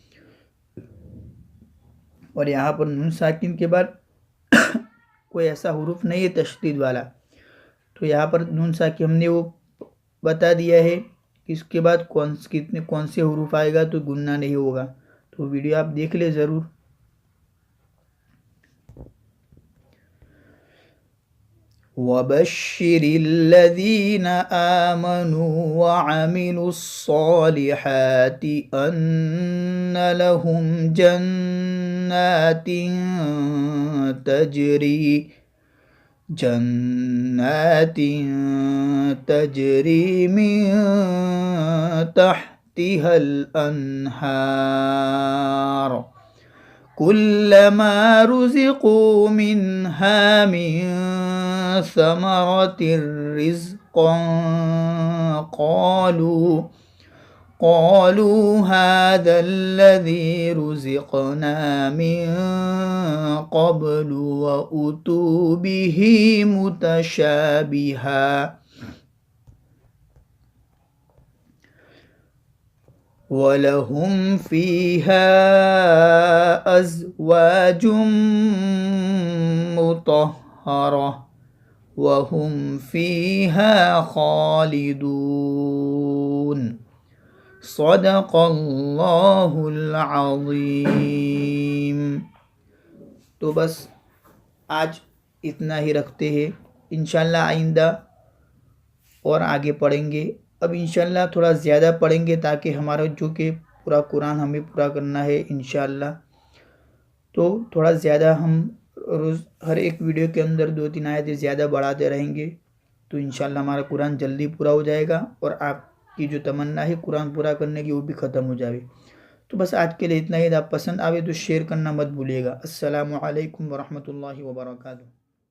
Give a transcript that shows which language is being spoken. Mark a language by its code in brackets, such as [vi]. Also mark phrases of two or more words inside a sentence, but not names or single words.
[hi] और यहाँ पर नून साकिन के बाद कोई ऐसा हुरूफ नहीं है तशदीद वाला, तो यहाँ पर नून साकिन हमने वो बता दिया है कि इसके बाद कौन से हुरूफ आएगा तो गुन्ना नहीं होगा। तो वीडियो आप देख ले ज़रूर। [ar] وبشر الذين آمنوا وعملوا الصالحات أن لهم جنات تجري من تحتها الأنهار كلما رزقوا منها من ثمرة رزقا قالوا هذا الذي رزقنا من قبل وأتوا به متشابها ولهم فيها أزواج مطهرة وهم فيها خالدون. صدق الله العظيم. [hi] तो बस आज इतना ही रखते हैं, इंशाल्लाह आइंदा और आगे पढ़ेंगे। अब इंशाल्लाह थोड़ा ज़्यादा पढ़ेंगे ताकि हमारा जो कि पूरा कुरान हमें पूरा करना है इंशाल्लाह, तो थोड़ा ज़्यादा हम रोज़ हर एक वीडियो के अंदर 2-3 आयतें ज़्यादा बढ़ाते रहेंगे, तो इंशाल्लाह हमारा कुरान जल्दी पूरा हो जाएगा और आपकी जो तमन्ना है कुरान पूरा करने की वो भी ख़त्म हो जाए। तो बस आज के लिए इतना ही। आप पसंद आवे तो शेयर करना मत भूलिएगा। [ar] السلام عليكم ورحمة الله وبركاته.